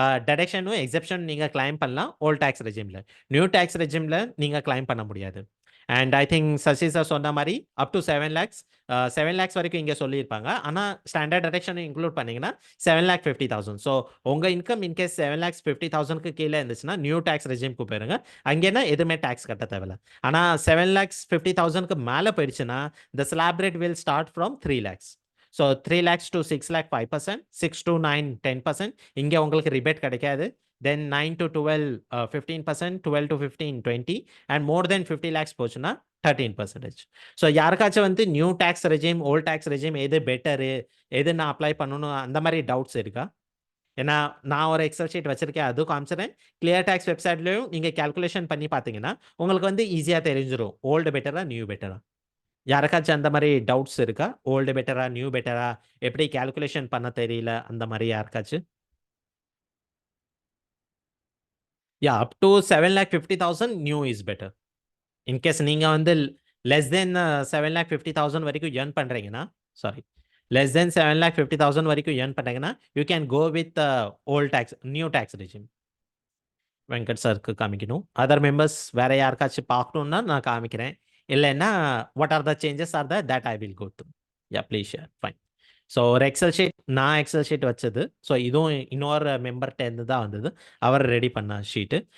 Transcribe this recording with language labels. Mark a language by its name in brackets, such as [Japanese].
[Tamil] டெடக்ஷனும் exception நீங்கள் claim பண்ணலாம் volt tax ரெஜிமில். New tax ரெஜிமில் நீங்கள் கிளைம் பண்ண முடியாது. [English] and I think [Tamil] Sasi sir சொன்ன மாதிரி அப் டு 7 lakhs 7 lakhs வரைக்கும் இங்கே சொல்லியிருப்பாங்க. ஆனால் ஸ்டாண்டர்ட் டிடக்ஷன் இன்க்ளூட் பண்ணிங்கன்னா 7,50,000. ஸோ உங்கள் இன்கம் இன்கேஸ் 7,50,000க்கு கீழே இருந்துச்சுன்னா நியூ டேக்ஸ் ரெஜிம்க்கு போயிருங்க. அங்கேனா எதுவுமே டேக்ஸ் கட்ட தேவையில்ல. ஆனால் 7,50,000க்கு மேலே போயிடுச்சுன்னா [English] the slab rate will start from 3 lakhs. [Tamil] So 3 lakhs to 6 lakh 5%, 6 to 9 10%. இங்கே உங்களுக்கு ரிபேட் கிடைக்காது. [English] Then 9 to 12 15%, 12 to 15 20, and more than 50 lakhs [Tamil] போச்சுன்னா 13%. ஸோ யாருக்காச்சும் வந்து new tax regime volt tax regime எது பெட்டரு, எது நான் அப்ளை பண்ணணும் அந்த மாதிரி டவுட்ஸ் இருக்கா? ஏன்னா நான் ஒரு எக்ஸல் ஷீட் வச்சிருக்கேன், அதுவும் காமிச்சிடறேன். கிளியர் டேக்ஸ் வெப்சைட்லையும் நீங்கள் கேல்குலேஷன் பண்ணி பார்த்தீங்கன்னா உங்களுக்கு வந்து ஈஸியாக தெரிஞ்சிடும் ஓல்டு பெட்டரா நியூ பெட்டரா. யாருக்காச்சும் அந்த மாதிரி டவுட்ஸ் இருக்கா? ஓல்டு பெட்டரா நியூ பெட்டரா, எப்படி கேல்குலேஷன் பண்ண தெரியல அந்த மாதிரி யாருக்காச்சும்? [English] up to 7,50,000 new is better. In case [Tamil] நீங்க வந்து [English] less than 7,50,000 [Tamil] வரைக்கும் [English] earn [Tamil] பண்றீங்கன்னா, [English] sorry, less than 7,50,000 வரைக்கும் earn பண்றீங்கன்னா, you can go with old tax, new tax regime. [Tamil] Venkat சாருக்கு காமிக்கணும். [English] other members [Tamil] வேற யாருக்காச்சும் பார்க்கணும்னா நான் காமிக்கிறேன். இல்லைன்னா [English] What are the changes are that I will go through. Please share. Fine. [Tamil] So ஒரு எக்ஸல் ஷீட், நான் எக்ஸல் ஷீட் வச்சது. ஸோ இதுவும் இன்னொரு மெம்பர்கிட்டேருந்து தான் வந்தது, அவர் ரெடி பண்ண ஷீட்டு.